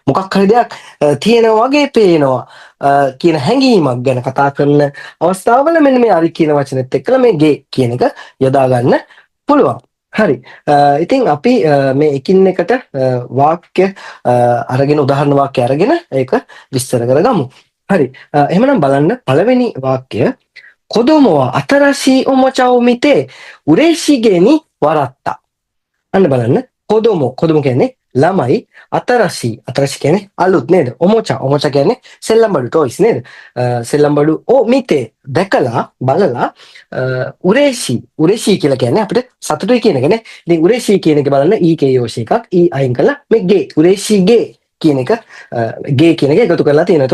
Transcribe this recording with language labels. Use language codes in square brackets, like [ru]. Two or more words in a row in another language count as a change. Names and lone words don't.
[si] මොකක් හරි දෙයක් තියෙනවා වගේ පේනවා කියන හැඟීමක් ගැන කතා කරන අවස්ථාවල මෙන්න මේ අරි කියන වචනේත් එක්කලා මේ ගේ කියන එක යොදා ගන්න පුළුවන්. හරි. ඉතින් අපි මේ එකින් එකට වාක්‍ය අරගෙන උදාහරණ වාක්‍ය අරගෙන ඒක විස්තර කරගමු. හරි. එහෙනම් බලන්න පළවෙනි වාක්‍ය [ja] 子供 新しい おもちゃを見て嬉しげに笑った. [si] අන්න බලන්න කොදොමෝ කියන්නේ ළමයි අතරශී කියන්නේ අලුත් නේද? ඔමොචා කියන්නේ සෙල්ලම් බඩු ටොයිස් නේද? සෙල්ලම් බඩු [ja] を見て [si] දැකලා බලලා උරේෂී කියලා කියන්නේ අපිට සතුටුයි කියන එක නේ. ඉතින් උරේෂී කියන එක බලන්න [ja] い形容詞 [si] එකක් ඊ අයින් කළා මේ ගේ [ja] 嬉しげ [si] කියන එක ගේ කියන එක එකතු කරලා තියෙනවා.